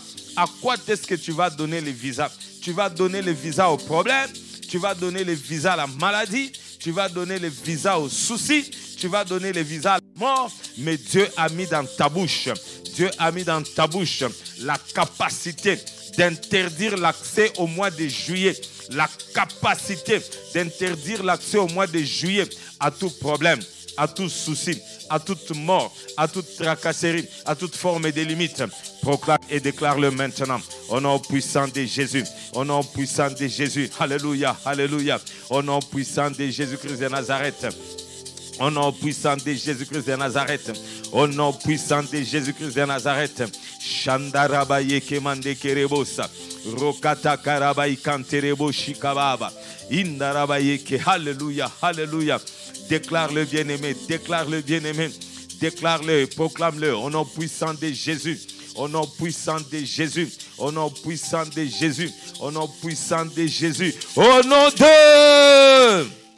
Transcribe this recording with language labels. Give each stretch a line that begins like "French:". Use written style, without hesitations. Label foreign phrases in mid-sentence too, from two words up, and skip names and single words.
French: À quoi est-ce que tu vas donner les visas? Tu vas donner les visas aux problèmes, tu vas donner les visas à la maladie, tu vas donner les visas aux soucis, tu vas donner les visas à la mort, mais Dieu a mis dans ta bouche, Dieu a mis dans ta bouche la capacité d'interdire l'accès au mois de juillet, la capacité d'interdire l'accès au mois de juillet à tout problème, à tout souci, à toute mort, à toute tracasserie, à toute forme de limite. Proclame et déclare-le maintenant. Au nom puissant de Jésus. Au nom puissant de Jésus. Alléluia, alléluia. Au nom puissant de Jésus-Christ de Nazareth. Au nom puissant de Jésus-Christ de Nazareth. Au nom puissant de Jésus-Christ de Nazareth. Shandarabaye kemande kerebosa. Rokata karabayi kanterebo shikababa. Indarabaye ke. Alléluia, alléluia. Déclare-le bien-aimé, déclare-le bien-aimé, déclare-le, proclame-le au nom puissant de Jésus, au nom puissant de Jésus, au nom puissant de Jésus, au nom puissant de Jésus, au nom de...